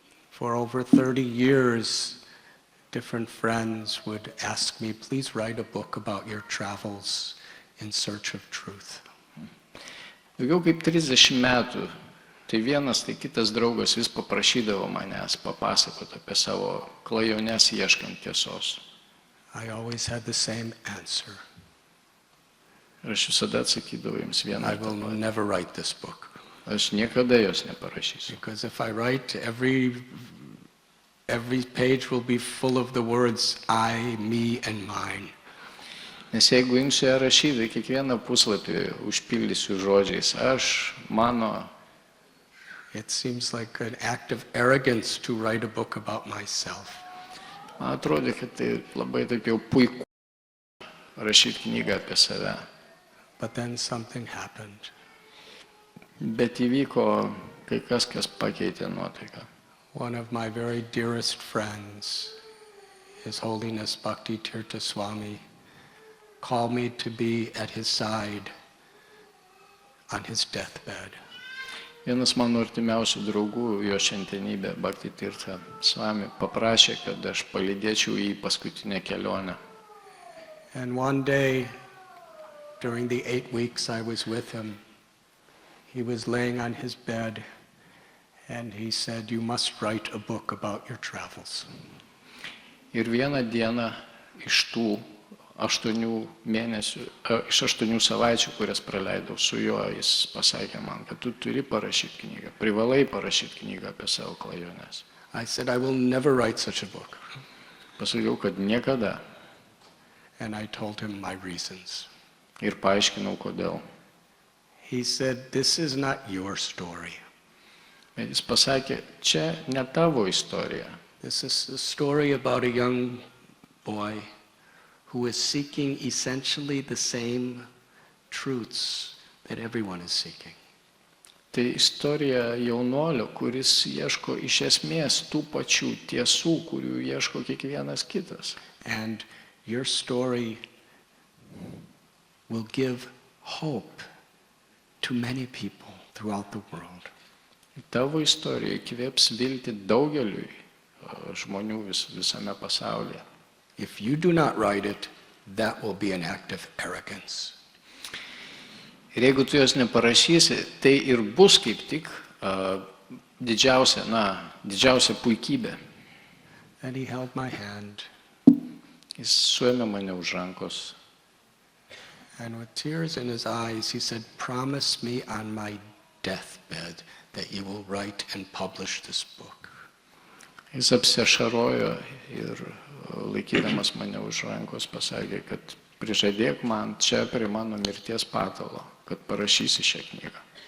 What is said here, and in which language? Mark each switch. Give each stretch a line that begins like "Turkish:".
English: For over 30 years, different friends would ask me, please write a book about your travels in search of truth.
Lithuanian: Daugiau kaip 30 metų, tai vienas, tai kitas draugas vis paprašydavo manęs papasakoti apie savo klajones ieškant tiesos.
English: I always had the same answer.
Lithuanian: Ir aš visada atsakydavau jums vieną.
English: I will never write this book.
Lithuanian: Aš niekada jos neparašysiu.
English: Because if I write, every page will be full of the words I, me, and mine.
Lithuanian: Nes jeigu imsiu ją rašyti, kiekvieną puslapį užpildysiu žodžiais aš, mano.
English: It seems like an act of arrogance to write a book about myself.
Lithuanian: Man atrodo, kad tai labai taip jau puiku rašyti knygą apie save.
English: But then something happened.
Lithuanian: Bet įvyko kai kas pakeitė nuotaiką.
English: One of my very dearest friends, His Holiness Bhakti Tirtha Swami, called me to be at his side on his deathbed.
Lithuanian: Vienas mano artimiausių draugų, jo šventenybė Bhakti Tirtha Swami, paprašė, kad aš palydėčiau į paskutinę kelionę.
English: And one day, during the 8 weeks I was with him, he was laying on his bed and he said, you must write a book about your travels.
Lithuanian: Ir vieną dieną iš tų 8 savaičių, kurias praleidau su juo, jis pasakė man, kad tu turi parašyti knygą, privalai parašyti knygą apie savo klajones.
English: I said, I will never write such a book.
Lithuanian: Pasakiau, kad niekada.
English: And I told him my reasons.
Lithuanian: Ir paaiškinau, kodėl.
English: He said, this is not your story.
Lithuanian: Bet jis pasakė, čia ne tavo istorija.
English: This is a story about a young boy who is seeking essentially the same truths that everyone is seeking.
Lithuanian: Tai istorija jaunuolio, kuris ieško iš esmės tų pačių tiesų, kurių ieško kiekvienas kitas.
English: And your story will give hope to many people throughout the world.
Lithuanian: Tavo istorija įkvėps viltį daugeliui žmonių visame pasaulyje.
English: If you do not write it, that will be an act of arrogance.
Lithuanian: Ir jeigu tu jos neparašysi, tai ir bus kaip tik didžiausia puikybė.
English: And he held my hand,
Lithuanian: Jis suėmė mane už rankos.
English: and with tears in his eyes, he said, promise me on my deathbed that you will write and publish this book.
Lithuanian: Jis apsiašarojo ir laikydamas mane už rankos pasakė, kad prižadėk man čia prie mano mirties patalo, kad parašysi šią knygą.